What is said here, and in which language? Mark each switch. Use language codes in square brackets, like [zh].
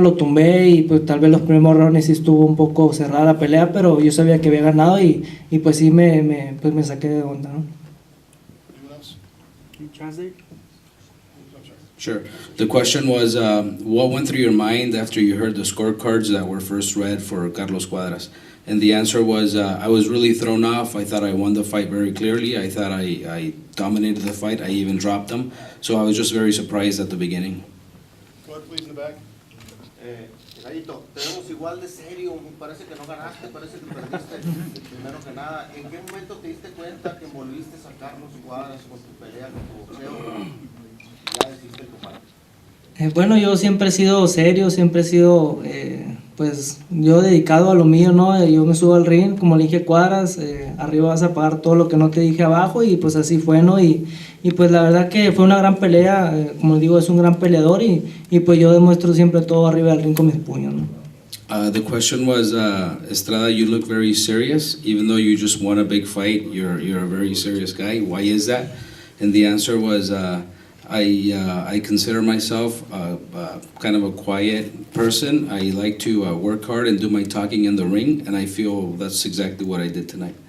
[es] Lo tumbé y pues tal vez los primeros rounds sí estuvo un poco cerrada la pelea, pero yo sabía que había ganado y pues sí me saqué de onda, ¿no? [en] Anyone else? Can you translate? I'm sorry. Sure. The question was, what went through your mind after you heard the scorecards that were first read for Carlos Cuadras? And the answer was, I was really thrown off. I thought I won the fight very clearly. I thought I dominated the fight. I even dropped him. So I was just very surprised at the beginning. Go ahead, please, in the back. [es] Gallito, te vemos igual de serio, parece que no ganaste, parece que perdiste. Primero que nada, ¿en qué momento te diste cuenta que envolviste a Carlos Cuadras con tu pelea, con tu boxeo? Ya decidiste tomar. Bueno, yo siempre he sido serio, siempre he sido, pues, yo dedicado a lo mío, ¿no? Yo me subo al ring, como le dije Cuadras, arriba vas a pagar todo lo que no te dije abajo, y pues así fue, ¿no? Y pues la verdad que fue una gran pelea, como digo, es un gran peleador, y pues yo demuestro siempre todo arriba del ring con mis puños, ¿no? [en] The question was, Estrada, you look very serious, even though you just won a big fight. You're a very serious guy. Why is that? And the answer was, I consider myself kind of a quiet person. I like to work hard and do my talking in the ring, and I feel that's exactly what I did tonight.